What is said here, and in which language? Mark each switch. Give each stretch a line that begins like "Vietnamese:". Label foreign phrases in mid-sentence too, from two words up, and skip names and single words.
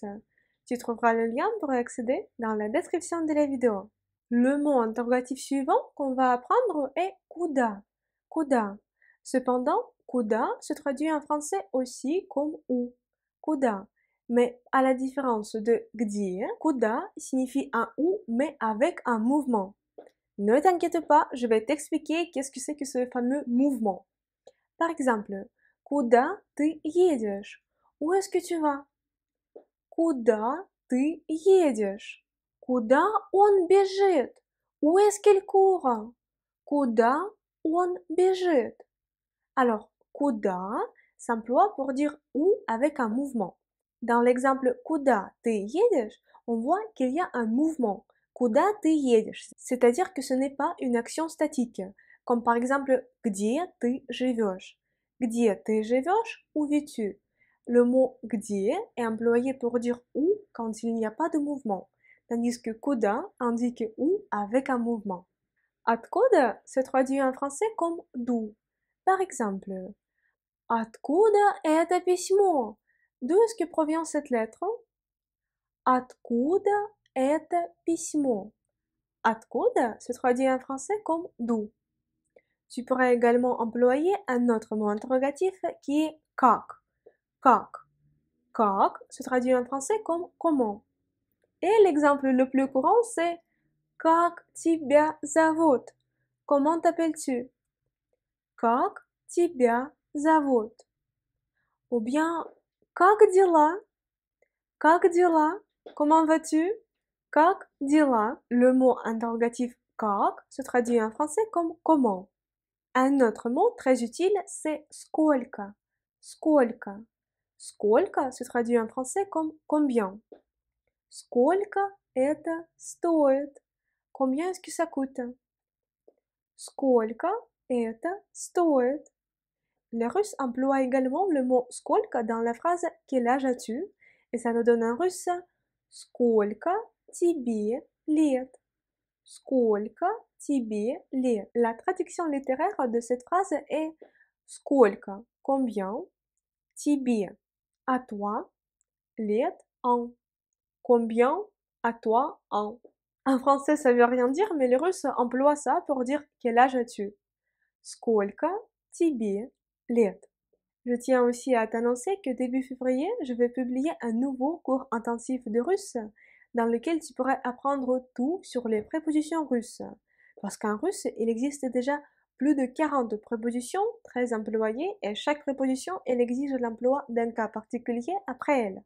French: Tu trouveras le lien pour y accéder dans la description de la vidéo. Le mot interrogatif suivant qu'on va apprendre est куда.
Russian: Куда.
French: Cependant, куда se traduit en français aussi comme où. Куда. Mais à la différence de где, куда signifie un où mais avec un mouvement. Ne t'inquiète pas, je vais t'expliquer qu'est-ce que c'est que ce fameux mouvement. Par exemple,
Russian: куда ты едешь?
French: Où est-ce que tu vas?
Russian: Куда ты едешь? Куда он бежит?
French: Où est-ce qu'il court?
Russian: Куда он бежит?
French: Alors, куда s'emploie pour dire où avec un mouvement. Dans l'exemple
Russian: куда ты едешь,
French: on voit qu'il y a un mouvement.
Russian: Куда ты едешь?
French: C'est-à-dire que ce n'est pas une action statique, comme par exemple
Russian: где ты живешь? Где ты живешь?
French: Où vis-tu? Le mot где est employé pour dire où quand il n'y a pas de mouvement, tandis que куда indique où avec un mouvement. Откуда se traduit en français comme d'où. Par exemple,
Russian: Откуда это письмо?
French: D'où est-ce que provient cette lettre?
Russian: Откуда это письмо?
French: Откуда se traduit en français comme d'où. Tu pourrais également employer un autre mot interrogatif qui est как.
Russian: Как.
French: Как se traduit en français comme comment. Et l'exemple le plus courant c'est
Russian: Как тебя зовут?
French: Comment t'appelles-tu?
Russian: Как тебя зовут?
French: Ou bien
Russian: Как дела? Как дела?
French: Comment vas-tu?
Russian: Как дела?
French: Le mot interrogatif как se traduit en français comme comment. Un autre mot très utile, c'est сколько. Сколько. Сколько se traduit en français comme combien.
Russian: Сколько это стоит?
French: Combien est-ce que ça coûte?
Russian: Сколько это стоит?
French: Les Russes emploient également le mot сколько dans la phrase quel âge as-tu? Et ça nous donne en russe
Russian: сколько тебе лет? Сколько тебе лет?
French: La traduction littéraire de cette phrase est сколько, combien, тебе, à toi, лет, ans, combien, à toi, ans. En français, ça veut rien dire, mais les Russes emploient ça pour dire quel âge as-tu?
Russian: Сколько тебе лет?
French: Je tiens aussi à t'annoncer que début février, je vais publier un nouveau cours intensif de russe dans lequel tu pourrais apprendre tout sur les prépositions russes. Parce qu'en russe, il existe déjà plus de 40 prépositions très employées et chaque préposition, elle exige l'emploi d'un cas particulier après elle.